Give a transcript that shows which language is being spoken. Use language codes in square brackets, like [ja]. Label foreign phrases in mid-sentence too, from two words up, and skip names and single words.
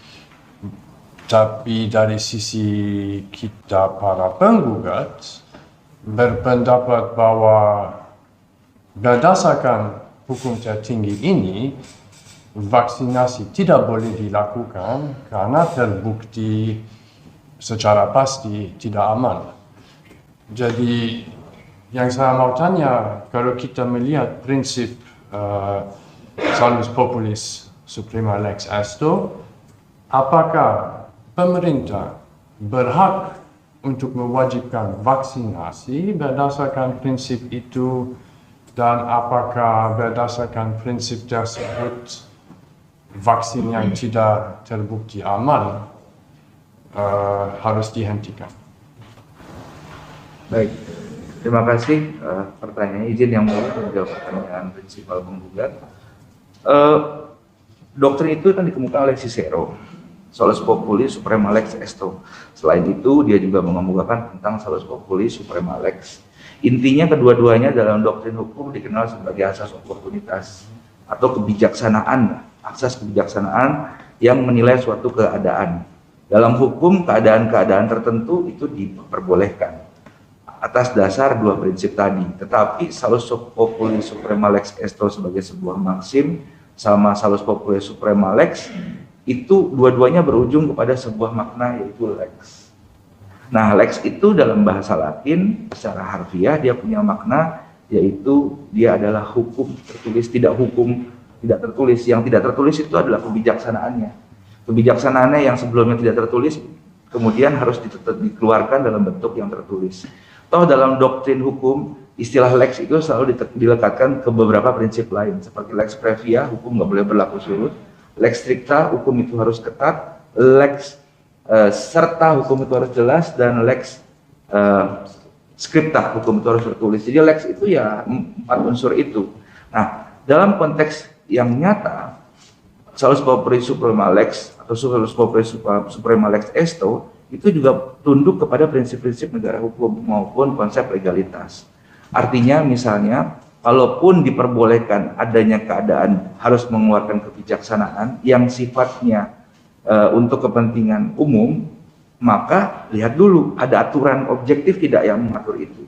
[id] Tapi dari sisi kita para penggugat berpendapat bahwa berdasarkan hukum tertinggi ini, vaksinasi tidak boleh dilakukan karena terbukti secara pasti tidak aman. Jadi yang saya mau tanya, kalau kita melihat prinsip [la] salus populis suprema lex esto, [id] apakah pemerintah berhak untuk mewajibkan vaksinasi berdasarkan prinsip itu, dan apakah berdasarkan prinsip tersebut vaksin yang tidak terbukti aman harus dihentikan? Baik, terima kasih pertanyaannya. Izin yang mulia menjawab pertanyaan prinsipal penggugat. Doktrin itu kan dikemukakan oleh Cicero, [la] salus populis suprema lex esto. [id] Selain itu, dia juga mengemukakan tentang [la] salus populis suprema lex. [id] Intinya kedua-duanya dalam doktrin hukum dikenal sebagai asas oportunitas atau kebijaksanaan, asas kebijaksanaan yang menilai suatu keadaan. Dalam hukum, keadaan-keadaan tertentu itu diperbolehkan atas dasar 2 prinsip tadi. Tetapi [la] salus populis suprema lex esto [id] sebagai sebuah maksim sama [la] salus populis suprema lex [id] itu dua-duanya berujung kepada sebuah makna, yaitu lex. Nah, lex itu dalam bahasa Latin secara harfiah dia punya makna, yaitu dia adalah hukum tertulis, tidak hukum tidak tertulis. Yang tidak tertulis itu adalah kebijaksanaannya. Kebijaksanaannya yang sebelumnya tidak tertulis kemudian harus dikeluarkan dalam bentuk yang tertulis. Toh dalam doktrin hukum, istilah lex itu selalu dilekatkan ke beberapa prinsip lain, seperti [la] lex previa, [id] hukum nggak boleh berlaku surut, [la] lex stricta, [id] hukum itu harus ketat, [la] lex serta [id] hukum itu harus jelas, dan [la] lex scripta, [id] hukum itu harus tertulis. Jadi lex itu ya 4 unsur itu. Nah, dalam konteks yang nyata, [la] salus populis suprema lex [id] atau [la] salus populis suprema lex esto [id] itu juga tunduk kepada prinsip-prinsip negara hukum maupun konsep legalitas. Artinya misalnya, kalaupun diperbolehkan adanya keadaan harus mengeluarkan kebijaksanaan yang sifatnya untuk kepentingan umum, maka lihat dulu ada aturan objektif tidak yang mengatur itu.